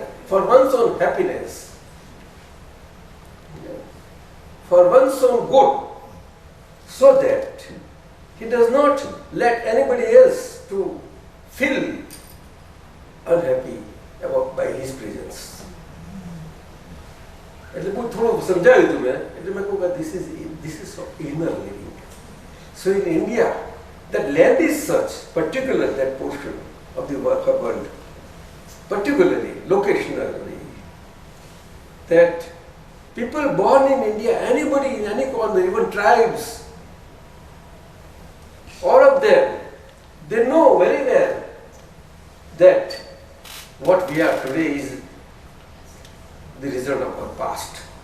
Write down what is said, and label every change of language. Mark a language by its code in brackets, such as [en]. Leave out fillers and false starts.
[en] for one's own happiness, for one's own good, so that he does not let anybody else to feel unhappy about by his presence. [gu] એટલે બહુ થોડું સમજાવ્યું હતું મેં, એટલે મેં કહું કે [en] this is of inner living. So in India, that land is such, particular that portion of the world, particularly locationally, that people born in India, anybody in any corner, even tribes, all of them, they know very well that what we are today is the result of our past.